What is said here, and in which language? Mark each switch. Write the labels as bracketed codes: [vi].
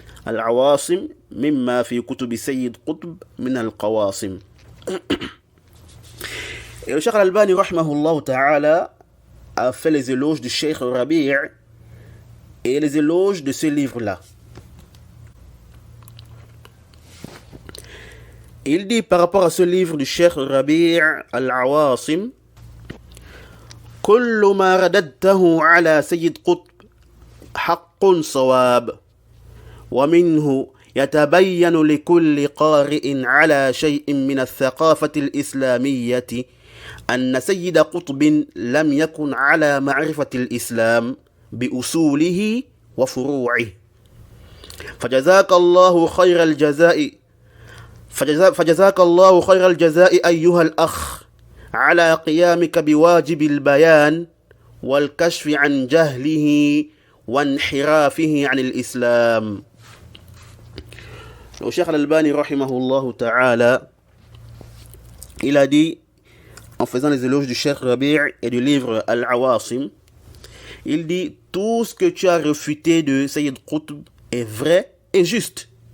[ar] Al-Awasim mimma fi kutubi Sayyid Qutb min al-Qawasim. [fr] Et le Cheikh Al-Albani rahimahullah ta'ala a fait les éloges du Cheikh Rabi' et les éloges de ce livre-là. Il dit par rapport à ce livre du Cheikh Rabi' Al-Awasim: [ar] كل ما رددته على سيد قطب حق صواب، ومنه يتبين لكل قارئ على شيء من الثقافة الإسلامية أن سيد قطب لم يكن على معرفة الإسلام بأصوله وفروعه، فجزاك الله خير الجزاء فجزاك الله خير الجزاء أيها الأخ على قيامك بواجب البيان والكشف عن جهله وانحرافه عن الإسلام. [fr] Le Cheikh Al-Albani rahimahullah ta'ala, il a dit, en faisant les éloges du Cheikh Rabi' et du livre Al-Awasim, il dit: tout ce que tu as refuté de Sayyid Qutb est vrai et juste.